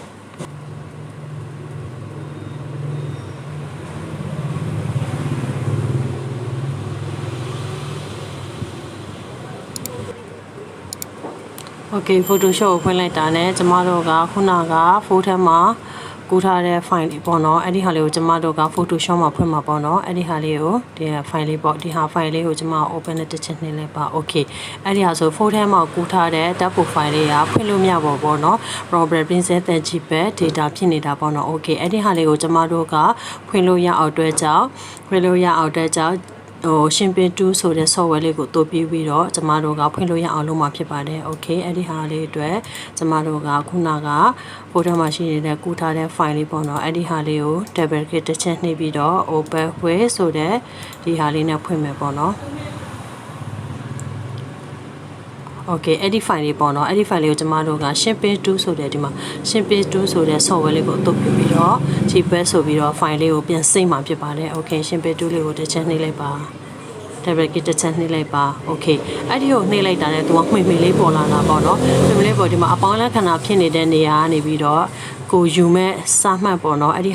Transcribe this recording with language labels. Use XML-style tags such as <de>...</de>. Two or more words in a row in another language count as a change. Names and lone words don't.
<my>Okay Photoshop ကိုဖွင့်လိုက်တာနဲ့ကျမတို့ကခုနကဖိုးထဲမှာကူးထားတဲ့ file လေးပေါ့နော်အဲ့ဒီဟာ လေးကိုကျမတို့က Photoshop မှာဖွင့်မှာပေါ့နော်အဲ့ဒီဟာလေးကိုဒီ file လေးပေါ့ဒီဟာ file လေးကိုကျမ open နဲ့တစ်ချက်နှိပ်လိုက်ပါ Okay အဲ့ဒီဟာဆိုဖိုးထဲမှာကူးထားတဲ့</my> <en>tab file</en> <my>လေးကဖွင့်လို့မရပါဘူးပေါ့နော်</my> <en>problem princess JPEG data</en> <my>ဖြစ်နေတာပေါ့နော် Okay အဲ့ဒီဟာလေးကိုကျမတို့ကဖွင့်လို့ရအောင်အတွက်ကြောင့် Snipping Tool ဆိုတဲ့ software လေးကိုတိုးပြီးတော့ကျမတို့ကဖွင့်လို့ရအောင်လုပ်မှာဖြစ်ပါတယ်။ Okay အဲ့ဒီဟာလေးအတွက်ကျမတို့ကခုနကဖိုးထဲမှာရှိနေတဲ့ကူးထားတဲ့ file လေးပေါ့နော်အဲ့ဒီဟာလေးကို</my> <en>double click</en> <my>တစ်ချက်နှိပ်ပြီးတော့</my> <en>open with</en> <my>ဆိုတဲ့ဒီဟာလေးနဲ့ဖွင့်မယ်ပေါ့နော်။ Okay အဲ့ဒီ file လေးပေါ့နော်အဲ့ဒီ file လေးကိုကျမတို့က Snipping Tool ဆိုတဲ့ဒီမှာ Snipping Tool ဆိုတဲ့ software လေးကိုအသုံးပြုပြီးတော့ JPEG ဆိုပြီးတော့ file လေးကိုပြန်စိမ့်မှာဖြစ်ပါတယ် Okay Snipping Tool လေးကိုတစ်ချက်နှိပ်လိုက်ပါ</my> <en>double click</en> <my>တစ်ချက်နှိပ်လိုက်ပါ Okay အဲ့ဒီကိုနှိပ်လိုက်တာနဲ့သူကမှွေလေးပေါ်လာတာပေါ့နော်မှွေလေးပေါ်ဒီမှာအပေါင်းလက္ခဏာဖြစ်နေတဲ့နေရာကနေပြီးတော့ကိုယူမဲ့စာမှတ်ပေါ့နော်အဲ့ဒီဟာ</my>